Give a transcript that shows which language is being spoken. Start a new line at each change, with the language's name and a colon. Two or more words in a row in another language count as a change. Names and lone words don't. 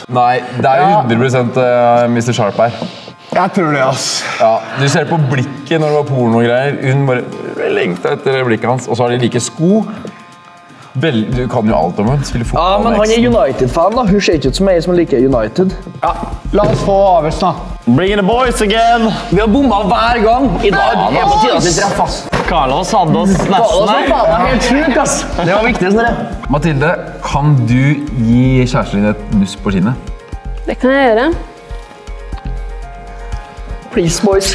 Norwegian: Nei, det er jo 100% Mr. Sharp her. Jeg tror det, ass. Ja, du ser på blikket når det var porno og greier. Hun bare lengta etter blikket hans, og så har de like sko. Du kan jo alt om hun, spiller fotball. Ja, men han er United-fan da. Hun ser ikke ut som jeg som liker United. Ja, la oss få avgjørelsen da.
English: Bring in the boys again!
Norwegian: Vi har bommet hver gang. I dag er på tiden at vi treffer. Carlos hadde oss nesten Carlos var faen helt sjuk, ass. Det var viktig, sånn det. Mathilde, kan du gi kjæresten din et nuss på kinnet? Det kan jeg gjøre.
English: Please, boys.